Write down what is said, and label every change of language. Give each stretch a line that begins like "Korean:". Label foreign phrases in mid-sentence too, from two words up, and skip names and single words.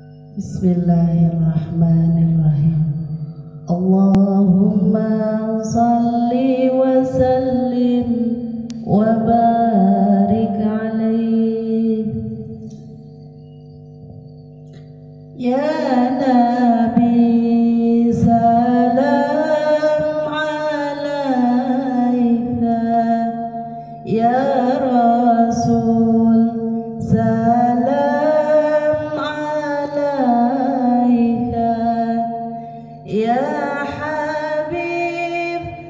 Arabic: بسم الله الرحمن الرحيم. اللهم صل وسلم وبارك عليه. يا نبي سلام عليك، يا رسول سلام عليك، يا حبيب